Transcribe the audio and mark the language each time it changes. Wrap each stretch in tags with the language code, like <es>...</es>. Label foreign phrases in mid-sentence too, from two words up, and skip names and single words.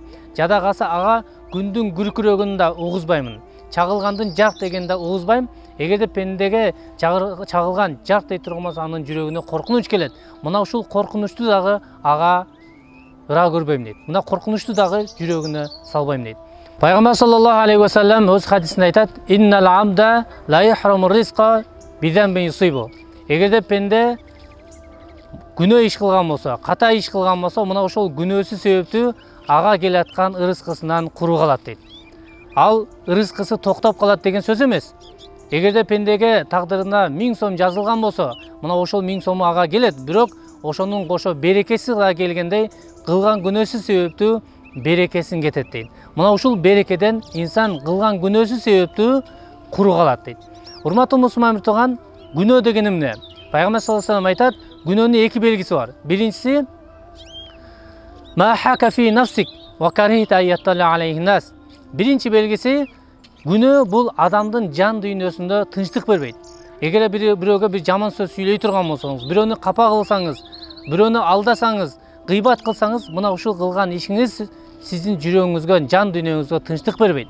<ky>Жада калса ага күндүн күркүрөгүнүн да угузбаймын. Чагылгандын жак дегенде угузбайм. Эгерде пендеге чагылган жак дей турган болсо, анын жүрөгүнө коркунуч келет. Мына ушул коркунучту дагы ага ыра көрбөйм дейт. Мына коркунучту дагы жүрөгүнө салбайм дейт. Пайгамбар</ky> <ar>صلى الله عليه وسلم</ar> <ky>өз хадисинде айтат:</ky> <ar>"إن العبد ليحرم الرزق بالذنب يصيبه."</ar> <ky>Эгерде пенде күнөө иш кылган болсо, ката иш кылган болсо, мына ошол күнөөсү себептүү ага келаткан ырыскысынан куру калат дейт. Ал ырыскысы токтоп калат деген сөз эмес. Эгерде пендеге тагдырына 1000 сом жазылган болсо, мына ошол 1000 сому ага келет, бирок ошонун кошо берекеси да келгендей, кылган күнөөсү себептүү берекесин кетет дейт. Мына ушул берекеден инсан кылган күнөөсү себептүү куру калат дейт. Урматтуу мусулман миртуган, күнөө деген эмне? Пайгамбар</ky> <ar>صلى الله عليه وسلم</ar> <ky>айтат: "Күнөөнүн эки белгиси бар.</ky> <ar>Биринчиси ما حاك في نفسك وكرهت أن يطلع عليه الناس."</ar> <ky>Биринчи белгиси, күнөө бул адамдын жан дүйнөсүндө тынчтык бербейт. Эгер бирөөгө бир жаман сөз сүйлөй турган болсоңуз, бирөөнү капа кылсаңыз, бирөөнү алдасаңыз, гыйбат кылсаңыз, мына ушул кылган ишиңиз сиздин жүрөгүңүзгө, жан дүйнөңүзгө тынчтык бербейт.</ky>